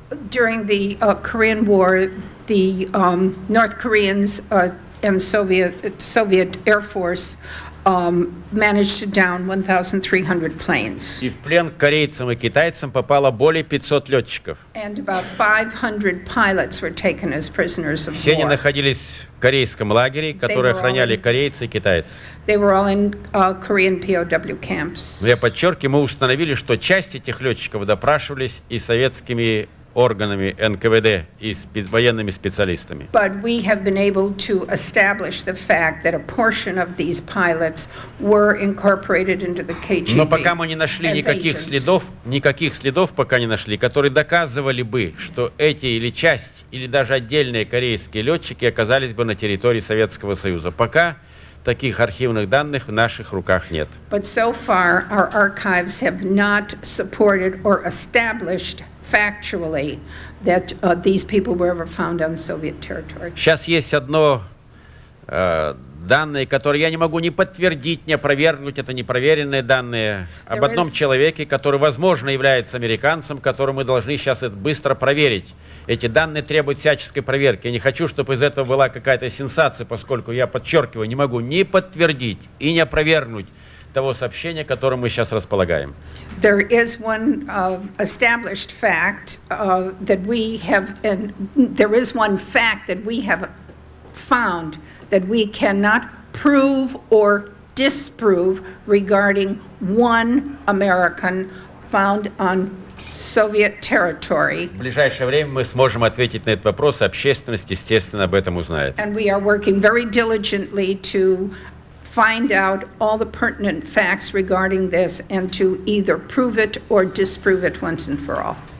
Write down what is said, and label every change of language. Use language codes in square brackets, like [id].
[en] During the Korean War, the North Koreans and Soviet Air Force managed to down 1,300 planes. [ru] И в плен к корейцам и китайцам попало более 500 летчиков. [en] And about 500 pilots were taken as prisoners of [ru] Все они [en] war. [ru] находились в корейском лагере, который охраняли корейцы и китайцы. [en] They were all in Korean POW camps. [ru] Но я подчеркиваю, мы установили, что часть этих летчиков допрашивались и советскими органами НКВД и военными специалистами. [en] But we have been able to establish the fact that a portion of these pilots were incorporated into the KGB. [ru] Но пока мы не нашли [en] as [ru] никаких следов пока не нашли, которые доказывали бы, что эти или часть, или даже отдельные корейские летчики оказались бы на территории Советского Союза. Пока таких архивных данных в наших руках нет. [en] But so far, our archives have not supported or established factually that these people were ever found on Soviet territory. [ru] Сейчас есть одно данные, которые я не могу ни подтвердить, ни опровергнуть, это непроверенные данные, об одном человеке, который, возможно, является американцем, которого мы должны сейчас это быстро проверить. Эти данные требуют всяческой проверки. Я не хочу, чтобы из этого была какая-то сенсация, поскольку, я подчеркиваю, не могу ни подтвердить и не опровергнуть того сообщения, которым мы сейчас располагаем. [en] There is one established fact that we have, and there is one fact that we have found that we cannot prove or disprove regarding one American found on Soviet territory. [ru] В ближайшее время мы сможем ответить на этот вопрос, и общественность, естественно, об этом узнает. [en] And we are working very diligently to find out all the pertinent facts regarding this and to either prove it or disprove it once and for all.